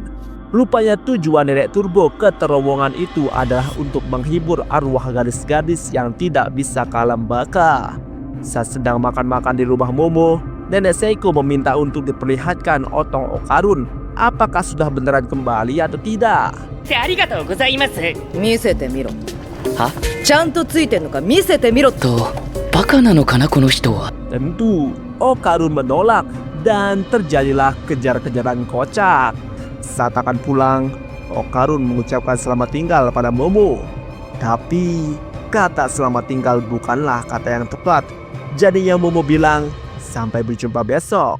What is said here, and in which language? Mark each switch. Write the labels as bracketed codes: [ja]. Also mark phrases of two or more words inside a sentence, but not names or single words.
[id] Rupanya tujuan nenek turbo ke terowongan itu adalah untuk menghibur arwah gadis-gadis yang tidak bisa kalam baka. Saat sedang makan-makan di rumah Momo, nenek Seiko meminta untuk diperlihatkan otong Okarun. Apakah sudah beneran kembali atau tidak? [ja] ありがとうございます。見せてみろ。は？ちゃんとついてんのか見せてみろ。バカなのかなこの人は。 [id] Tentu, Okarun menolak dan terjadilah kejar-kejaran kocak. Saat akan pulang, Okarun mengucapkan selamat tinggal pada Momo. Tapi kata selamat tinggal bukanlah kata yang tepat. Jadinya Momo bilang sampai berjumpa besok.